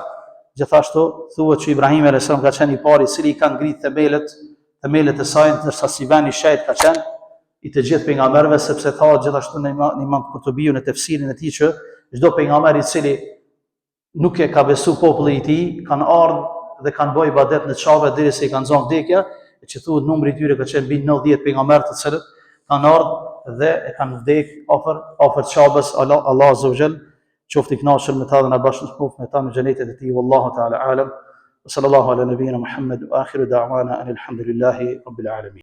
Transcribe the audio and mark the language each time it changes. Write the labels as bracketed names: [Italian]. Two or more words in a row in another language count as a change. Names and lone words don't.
[Albanian] Gjithashtu thuhet që Ibrahim [Arabic] عليه السلام [Albanian] ka qenë i pari i cili ka ngrit themelët e saj, ndërsa si vend i shejt ka qenë i të gjithë pejgamberëve, sepse tha gjithashtu në Imam Kurtubiu në tefsirin e tij që çdo pejgamber i cili nuk e ka besu populli i tij, kanë ardhur dhe kanë bërë ibadet në Çabë derisa i kanë zonë vdekja, e që thuhet numri i tyre ka qenë mbi 90 pejgamberë të cilët kanë ardhur dhe e kanë vdekur afër Çabës. Allah [Arabic] عز وجل [Albanian] qoftë i kënaqur me ta dhe na bashkëpunojë me ta në xhenetin e tij. [Arabic] والله تعالى أعلم. صلى الله على نبينا محمد وآخر دعوانا الحمد لله رب العالمين.